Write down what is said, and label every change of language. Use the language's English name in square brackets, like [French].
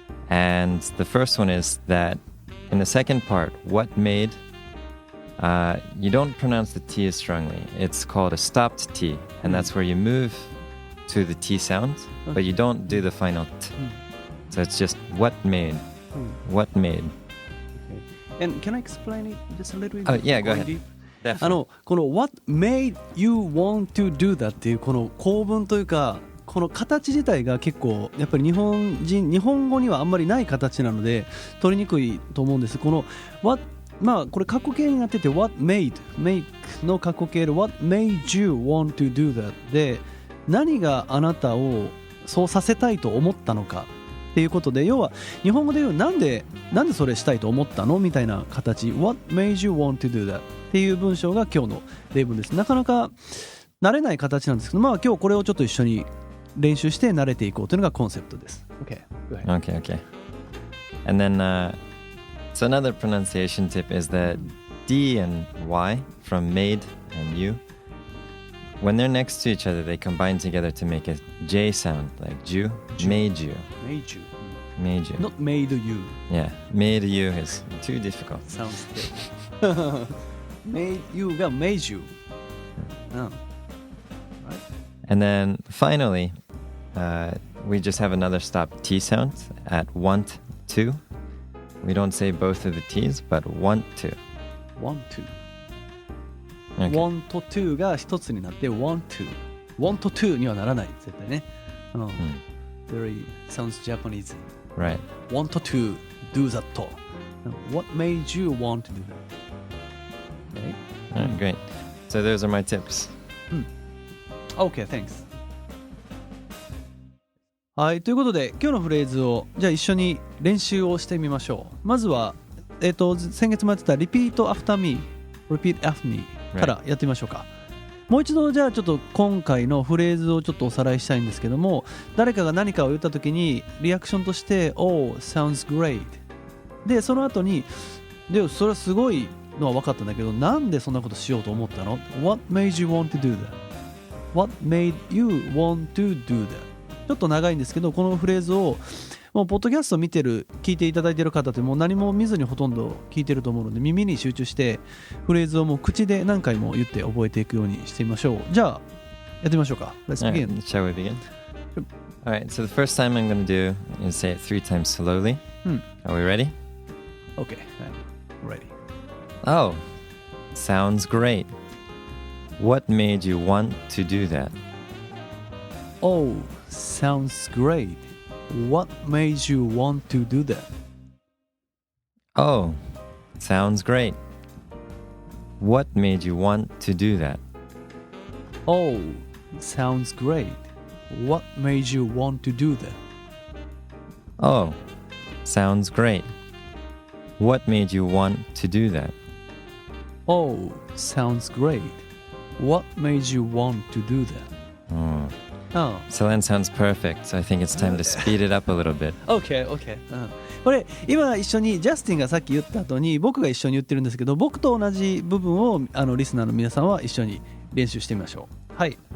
[English] And the first one is that in the second part, what made, you don't pronounce the T as strongly. It's called a stopped T, and that's where you move to the T sound, but you don't do the final T. So it's just what made. What made. And can I explain it just a little bit? Oh, yeah, go ahead. Definitely. [Japanese] この [English] What made you want to do that [Japanese] っていうこの構文というかこの形自体が結構やっぱり日本語にはあんまりない形なので取りにくいと思うんです。この [English] What [Japanese] これ過去形になってて [English] What made make [Japanese] の過去形で [English] What made you want to do that [Japanese] で何があなたをそうさせたいと思ったのかっていうことで、要は日本語で言うなんでそれしたいと思ったのみたいな形 What made you want to do that っていう文章が今日の例文です。なかなか慣れない形なんですけど、今日これをちょっと一緒に練習して慣れていこうというのがコンセプトです。 [English] Okay, go ahead. Okay. And then, so another pronunciation tip is that D and Y from made and you, when they're next to each other, they combine together to make a J sound, like Jew, made you. Made you. Not made you. Yeah, made you is too difficult. Sounds good. Made you [Japanese] が [English] made you. And then finally, we just have another stop T sound at want to. We don't say both of the T's, but want to. want to. Okay. want to [Japanese] が一つになって want to。want to にはならない。絶対ね。 [English] Very sounds Japanese. Right. want to do that. What made you want to do that? Okay? All right, great. So those are my tips. Okay, thanks. [Japanese] はい、ということで今日のフレーズをじゃあ一緒に練習をしてみましょう。まずは、先月もやってた [English] Repeat after me、 [Japanese] Repeat after me からやってみましょうか。もう一度じゃあちょっと今回のフレーズをちょっとおさらいしたいんですけども、誰かが何かを言った時にリアクションとして [English] Oh, sounds great [Japanese] でその後にでそれはすごいのは分かったんだけど、なんでそんなことしようと思ったの？ [English] What made you want to do that? What made you want to do that? [Japanese] ちょっと長いんですけど、このフレーズをもうポッドキャストを聞いていただいている方ってもう何も見ずにほとんど聞いてると思うので、耳に集中してフレーズをもう口で何回も言って覚えていくようにしてみましょう。じゃあやってみましょうか。 [English] Let's All begin. right, shall we begin? All right, so the first time I'm going to do is say it 3 times slowly. Are we ready? Okay, I'm ready. Oh, sounds great. What made you want to do that? Oh, sounds great. What made you want to do that? Oh, sounds great. What made you want to do that? Oh, sounds great. What made you want to do that? Oh, sounds great. What made you want to do that? Oh, sounds great. What made you want to do that? Oh. Celine sounds perfect, so I think it's time to speed it up a little bit. Okay, okay. [Japanese] これ今一緒にジャスティンがさっき言った後に僕が一緒に言ってるんですけど、僕と同じ部分をリスナーの皆さんは一緒に練習してみましょう。はい。